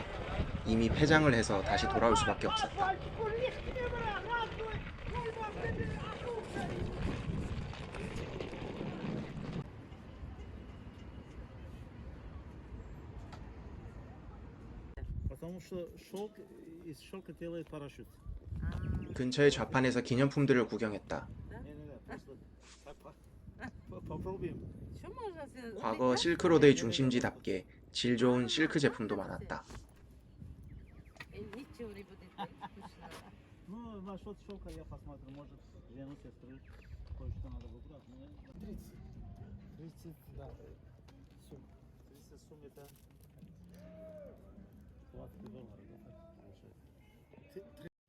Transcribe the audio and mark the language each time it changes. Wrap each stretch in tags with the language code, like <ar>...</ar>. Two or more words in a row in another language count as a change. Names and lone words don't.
<ko>이미 폐장을 해서 다시 돌아올 수밖에 없었다.</ko> <ru>Потому что шелк, из шелка делают парашют.</ru> <ko>근처의 좌판에서 기념품들을 구경했다.</ko> <ru>Не, просто попробуем.</ru> <ko>과거 실크로드의 중심지답게 질 좋은 실크 제품도 많았다.</ko> <ru>Ну, насчет шелка я посмотрю, может, жену сестры кое-что надо выбрать. 30, да. 30 сумм это $20, да, получается.</ru>